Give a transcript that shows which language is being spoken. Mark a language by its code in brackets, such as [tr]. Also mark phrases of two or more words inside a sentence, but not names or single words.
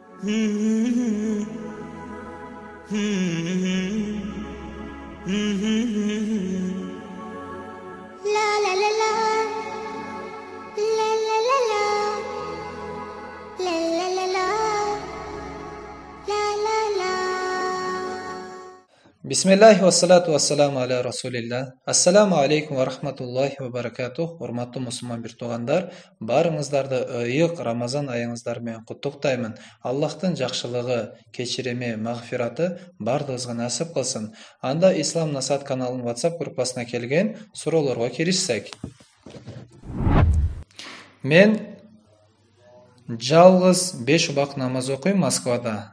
[ar] La la la la, la la la la, la la la la, la la la. بسم الله والصلاة والسلام على رسول الله. السلام عليكم ورحمة الله وبركاته. [ky] Урматтуу мусулман бир туугандар, баарыңыздарды ыйык Рамазан айыңыздар менен куттуктаймын. Аллахтын жакшылыгы, кечирими, магфираты бардыгыбызга насип кылсын. Анда Ислам Насаат каналынын WhatsApp группасына келген суроолорго киришсек. Мен жалгыз 5 убак намаз окуйм Москвада.